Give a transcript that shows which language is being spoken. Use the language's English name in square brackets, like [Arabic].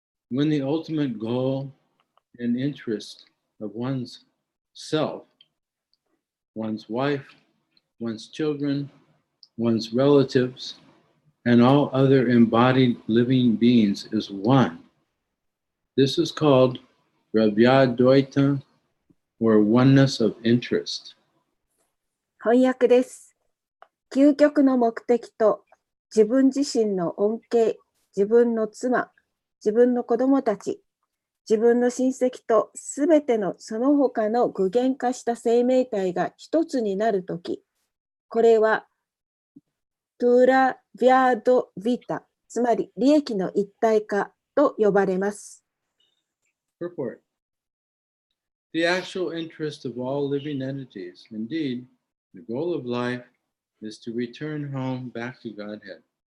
[English] When the ultimate goal and interest of one's self, one's wife, one's children, one's relatives, and all other embodied living beings is one, this is called Ravyadvaita, or oneness of interest. [Japanese] 翻訳です。究極の目的と自分自身の恩恵、自分の妻、自分の子供たち、自分の親戚とすべてのその他の具現化した生命体が一つになるとき、これはトゥラ・ヴィアド・ヴィタ、つまり利益の一体化と呼ばれます。 [English] Purport. The actual interest of all living entities, indeed, the goal of life is to return home back to Godhead.